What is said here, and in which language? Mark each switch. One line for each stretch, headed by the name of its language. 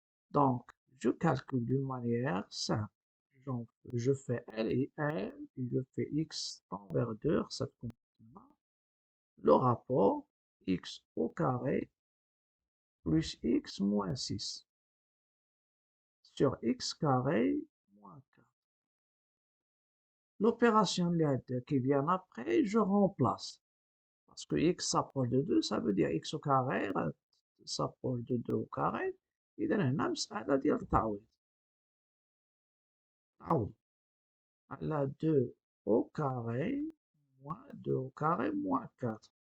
French: Donc, je calcule d'une manière simple. Donc, je fais L et L, et je fais x tend vers 2, ça compte le rapport x au carré plus x moins 6 sur x carré moins 4. L'opération qui vient après, je remplace. Parce que x s'approche de 2, ça veut dire x au carré s'approche de 2 au carré.
Arabic: إذا هنا مسألة ديال التعويض. تعوض على
French: 2 au carré moins 2 au carré moins 4.